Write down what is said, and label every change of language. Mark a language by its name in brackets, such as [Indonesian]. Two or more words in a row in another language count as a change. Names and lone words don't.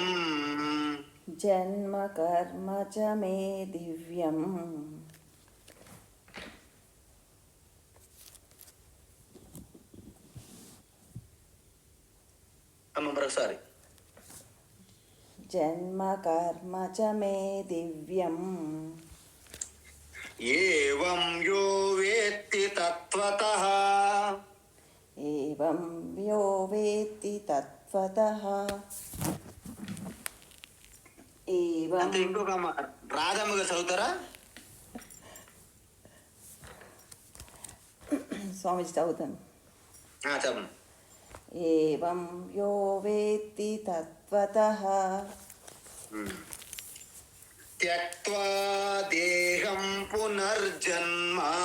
[Sanskrit] జన్మ కర్మ చ మే దివ్యం. [Telugu] మరొకసారి. [Sanskrit] జన్మ కర్మ చ మే దివ్యం. ఏవం యో వేత్తి తత్వతః, ఏవం యో వేత్తి తత్వతః. ఏవం. [Telugu] అంటే ఇంకొక రాధమ్మగా చదువుతారా? స్వామిజీ చదువుతాను. చెప్పండి. [Sanskrit] ఏవం యో వేత్తి తత్వతః త్యక్త్వా దేహం పునర్జన్మ,